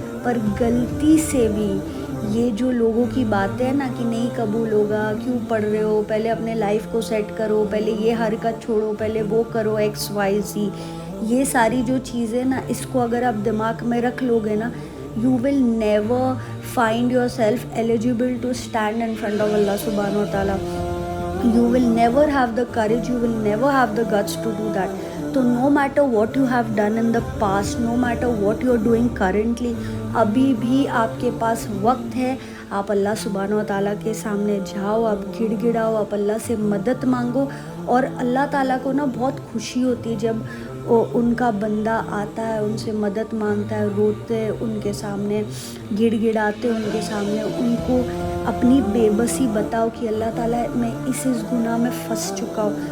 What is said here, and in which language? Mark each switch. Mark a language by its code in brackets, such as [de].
[ur] پر غلطی سے بھی یہ جو لوگوں کی باتیں ہیں نا کہ نہیں قبول ہوگا، کیوں پڑھ رہے ہو، پہلے اپنے لائف کو سیٹ کرو، پہلے یہ حرکت چھوڑو، پہلے وہ کرو، ایکس وائی زی، یہ ساری جو چیزیں نا، اس کو اگر آپ دماغ میں رکھ لو گے نا، [en] you will never find yourself eligible to stand in front of Allah subhanahu wa ta'ala. You will never have the courage, you will never have the guts to do that. So no matter what you have done in the past, no matter what you are doing currently, [ur] ابھی بھی آپ کے پاس وقت ہے. آپ اللہ سبحانہ و تعالیٰ کے سامنے جاؤ، آپ گڑ گڑاؤ، آپ اللہ سے مدد مانگو. اور اللہ تعالیٰ کو نا بہت خوشی ہوتی ہے جب ان کا بندہ آتا ہے، ان سے مدد مانگتا ہے، روتے ان کے سامنے، گڑ گڑاتے ان کے سامنے، ان کو اپنی بے بسی بتاؤ کہ اللہ تعالیٰ میں اس گناہ میں پھنس چکا ہوں.